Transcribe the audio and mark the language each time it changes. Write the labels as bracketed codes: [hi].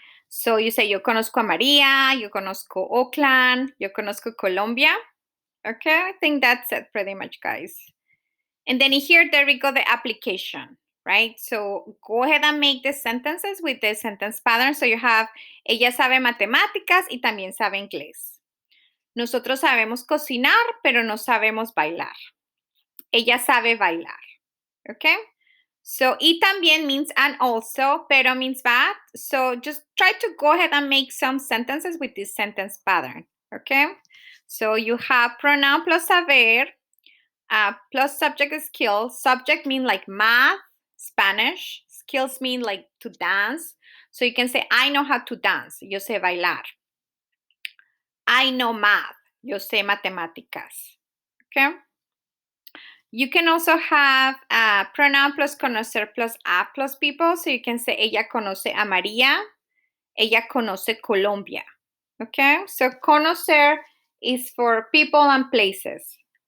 [en] So you say, [es] yo conozco a María, yo conozco Oakland, yo conozco Colombia. [en] Okay, I think that's it pretty much, guys. And then here, there we go, the application, right? So go ahead and make the sentences with the sentence pattern. So you have, [es] ella sabe matemáticas y también sabe inglés. Nosotros sabemos cocinar, pero no sabemos bailar. Ella sabe bailar. [en] Okay? So, y también means and also, pero means but. So just try to go ahead and make some sentences with this sentence pattern. Okay? So you have pronoun plus saber, plus subject skills. Subject mean like math, Spanish. Skills mean like to dance. So you can say, I know how to dance. [es] Yo sé bailar. [en] I know math. [es] Yo sé matemáticas. Okay? [en] You can also have pronoun plus conocer plus a plus people. So you can say, [es] ella conoce a María. Ella conoce Colombia. Okay? [en] So conocer is for people and places.